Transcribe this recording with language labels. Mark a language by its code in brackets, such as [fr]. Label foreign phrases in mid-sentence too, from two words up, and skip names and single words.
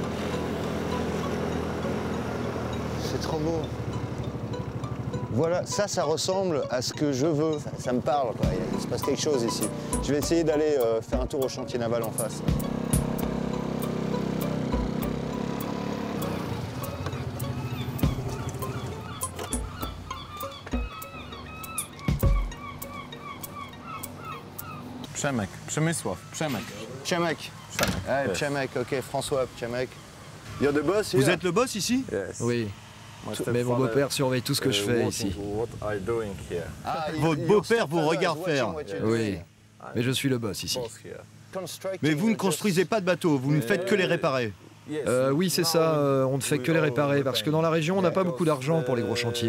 [fr] c'est trop beau. Voilà, ça ressemble à ce que je veux, ça me parle, quoi. Il se passe quelque chose ici. Je vais essayer d'aller faire un tour au chantier naval en face. Przemek, Przemysław, Przemek. Przemek. Ouais, Przemek, ok, François, Przemek. [en] You're the boss here? [fr] Vous êtes le boss ici? Oui. Mais mon beau-père surveille tout ce que je fais ici. Votre beau-père vous regarde faire. Oui, mais je suis le boss ici. Mais vous ne construisez pas de bateaux, vous ne faites que les réparer. Oui, c'est ça, on ne fait que les réparer, parce que dans la région, on n'a pas beaucoup d'argent pour les gros chantiers.